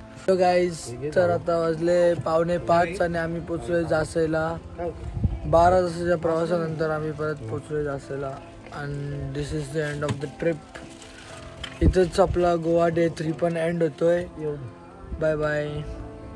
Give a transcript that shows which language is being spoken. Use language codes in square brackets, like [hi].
[mr] तो गाईज तर आता वाजले 4:45 आणि आम्ही पोचलोय जासईला. 12 तासाच्या प्रवासानंतर आम्ही परत पोचलोय जासईला. [en] And this is the end of the trip. [mr] इथंच आपला गोवा डे 3 पण एंड होतोय. [en] Bye bye.